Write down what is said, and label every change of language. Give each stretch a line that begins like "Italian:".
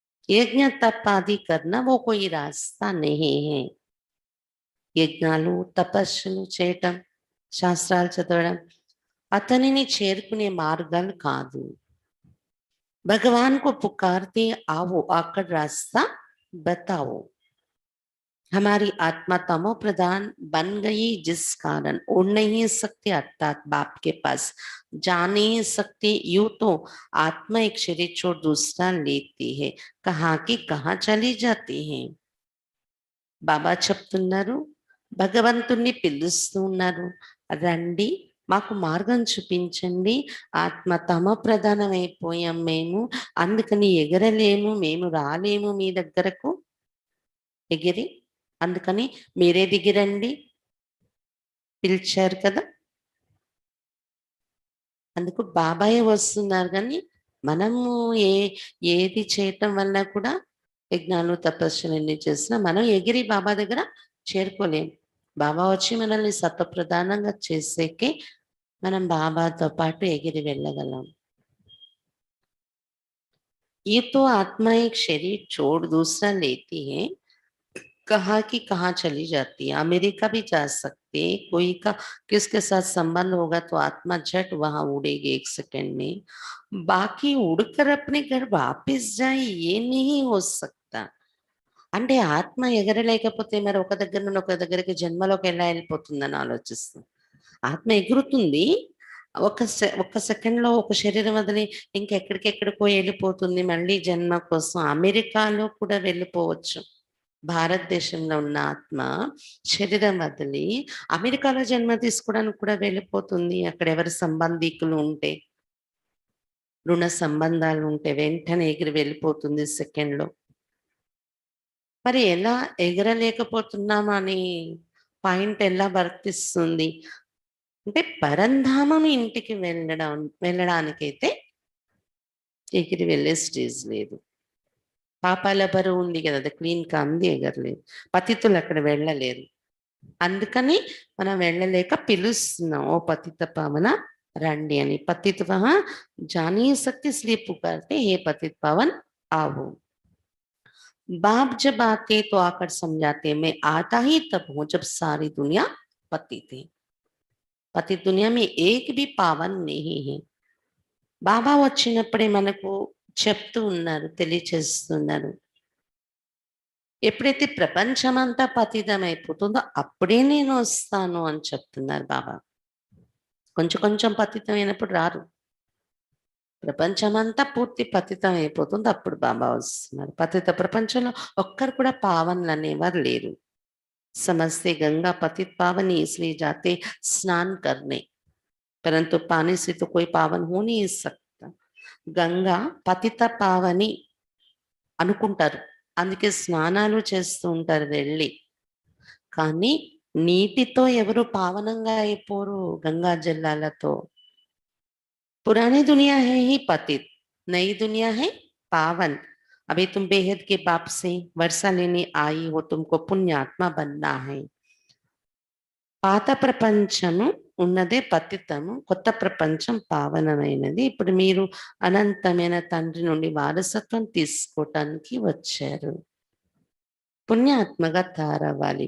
Hindi: యజ్ఞ తపాది కర్ణ ఓ కోయి రాస్తా నహీ హై.
Telugu: యజ్ఞాలు తపస్సులు చేయటం, శాస్త్రాలు చదవడం అతనిని చేరుకునే మార్గాలు కాదు.
Hindi: భగవాన్ को पुकारते आओ, आकर रास्ता बताओ. हमारी आत्मा तमो प्रधान बन गई, जिस कारण उड़ नहीं सकते, अर्थात बाप के पास जा नहीं सकते. यूं तो आत्मा एक शरीर छोड़ दूसरा लेती है, कहाँ की कहाँ चली जाती है.
Telugu: బాబా చెప్తున్నారు, భగవంతుణ్ణి పిలుస్తూ ఉన్నారు, రండి మాకు మార్గం చూపించండి. ఆత్మ తమ ప్రధానమైపోయాం మేము, అందుకని ఎగరలేము, మేము రాలేము మీ దగ్గరకు ఎగిరి. అందుకని మీరే దిగిరండి, పిలిచారు కదా. అందుకు బాబాయే వస్తున్నారు, కానీ మనము ఏది చేయటం వల్ల కూడా యజ్ఞాలు తపస్సులు ఎన్ని చేసినా మనం ఎగిరి బాబా దగ్గర చేరుకోలేం. బాబా వచ్చి మనల్ని సత్వప్రధానంగా చేసేకే మనం బాబాతో పాటు ఎగిరి వెళ్ళగలం.
Hindi: ये तो आत्मा एक शरीर छोड़ दूसरा लेती है, कहाँ की कहाँ चली जाती है. अमेरिका भी जा सकते हैं, कोई का किसके साथ संबंध होगा तो आत्मा झट वहां उड़ेगी 1 सेकंड में. बाकी उड़कर अपने घर वापस जाए ये नहीं हो सकता.
Telugu: అంటే ఆత్మ ఎగరలేకపోతే మరి ఒక దగ్గర నుండి ఒక దగ్గరికి జన్మలోకి ఎలా వెళ్ళిపోతుందని ఆలోచిస్తాం. ఆత్మ ఎగురుతుంది, ఒక్క సెకండ్ లో ఒక శరీరం వదిలి ఇంకెక్కడికెక్కడికో వెళ్ళిపోతుంది మళ్ళీ జన్మ కోసం. అమెరికాలో కూడా వెళ్ళిపోవచ్చు. భారతదేశంలో ఉన్న ఆత్మ శరీరం వదిలి అమెరికాలో జన్మ తీసుకోవడానికి కూడా వెళ్ళిపోతుంది. అక్కడ ఎవరి సంబంధికులు ఉంటే, రుణ సంబంధాలు ఉంటే వెంటనే ఎగిరి వెళ్ళిపోతుంది సెకండ్లో. మరి ఎలా ఎగరలేకపోతున్నామని పాయింట్ ఎలా వర్తిస్తుంది అంటే, పరంధామం ఇంటికి వెళ్ళడానికైతే ఎగిరి వెళ్ళే స్టేజ్ లేదు. పాపాల బరువు ఉంది కదా, అది క్లీన్గా అంది ఎగరలేదు. పతితులు అక్కడ వెళ్ళలేరు. అందుకని మనం వెళ్ళలేక పిలుస్తున్నాం, ఓ పతిత పావన రండి అని.
Hindi: पतित वहां जा नहीं सकते इसलिए पुकारते हे पतित पावन आओ। बाप जब आते तो आकर समझाते मैं आता ही तब हूं जब सारी दुनिया पतित है। पतित दुनिया में एक भी पावन नहीं है।
Telugu: బాబా వచ్చినప్పుడే మనకు చెప్తూ ఉన్నారు, తెలియచేస్తున్నారు. ఎప్పుడైతే ప్రపంచమంతా పతితమైపోతుందో అప్పుడే నేను వస్తాను అని చెప్తున్నారు బాబా. కొంచెం కొంచెం పతితమైనప్పుడు రారు. ప్రపంచమంతా పూర్తి పతితం అయిపోతుంది, అప్పుడు బాబా వస్తున్నారు. పతిత ప్రపంచంలో ఒక్కరు కూడా పావనులు అనేవారు లేరు.
Hindi: समझते गंगा पतित पावनी इसलिए जाते स्नान करने, परंतु पानी से तो कोई पावन हो नहीं सकता।
Telugu: గంగా పతిత పావని అనుకుంటారు, అందుకే స్నానాలు చేస్తూ ఉంటారు వెళ్ళి. కానీ నీటితో ఎవరు పావనంగా అయిపోరు, గంగా జలాలతో.
Hindi: पुरानी दुनिया है ही पतित, नई दुनिया है पावन। अभी तुम बेहद के बाप से वर्षा लेने आई हो, तुमको पुण्यात्मा बनना है।
Telugu: పాత ప్రపంచము ఉన్నదే పతితము, కొత్త ప్రపంచం పావనమైనది. ఇప్పుడు మీరు అనంతమైన తండ్రి నుండి వారసత్వం తీసుకోవటానికి వచ్చారు, పుణ్యాత్మగా తయారవ్వాలి.